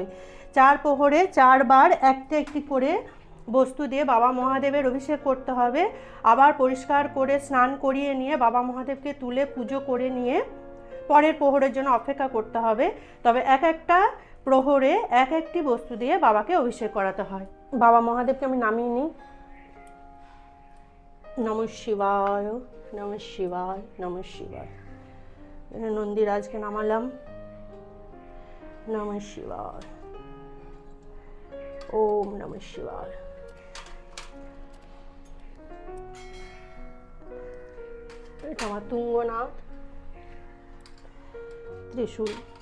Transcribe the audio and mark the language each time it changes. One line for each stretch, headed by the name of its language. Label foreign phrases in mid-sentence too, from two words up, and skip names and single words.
Bangla: 4 প্রহরে 4 বার একটা একটি করে বস্তু দিয়ে বাবা মহাদেবের অভিষেক করতে হবে। আবার পরিষ্কার করে স্নান করিয়ে নিয়ে বাবা মহাদেবকে তুলে পুজো করে নিয়ে পরের প্রহরের জন্য অপেক্ষা করতে হবে। তবে এক একটা প্রহরে এক একটি বস্তু দিয়ে বাবাকে অভিষেক করাতে হয়। বাবা মহাদেবকে আমি নামিয়ে নিই।
Sanskrit: নমঃ শিবায় নমঃ শিবায় নমঃ শিবায়।
Bangla: নন্দীরাজকে নামালাম।
Sanskrit: নমঃ শিবায়। ওম নমঃ শিবায়।
Bangla: এটা আমার তুঙ্গনাথ ত্রিশূল।